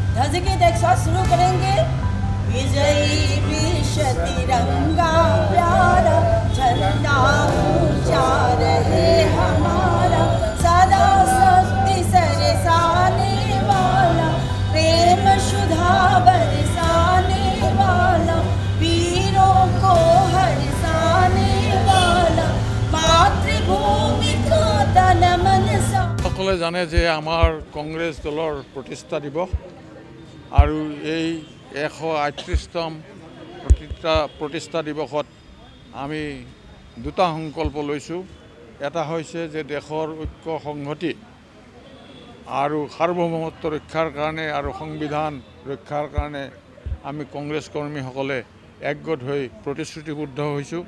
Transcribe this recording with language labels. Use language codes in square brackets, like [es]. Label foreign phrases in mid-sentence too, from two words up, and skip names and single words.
[hi] नजदीकी एक साथ शुरू करेंगे। विजयी विश्व तिरंगा प्यारा झंडा ऊंचा रहे हमारा, सदा शक्ति सरसाने वाला, प्रेम सुधा बरसाने वाला, वीरों को हरसाने वाला, मातृभूमि का तन मन सा। [as] সকলে জানে যে আমাৰ কংগ্ৰেছ দলৰ প্ৰতিষ্ঠা দিৱস আৰু এই 138তম প্ৰতিষ্ঠা দিৱসত আমি দুটা সংকল্প লৈছোঁ। এটা হৈছে যে দেশৰ ঐক্য সংহতি আৰু সাৰ্বভৌমত্ব ৰক্ষাৰ কাৰণে আৰু সংবিধান ৰক্ষাৰ কাৰণে আমি কংগ্ৰেছ কৰ্মীসকলে একগোট হৈ প্ৰতিশ্ৰুতিবদ্ধ হৈছোঁ।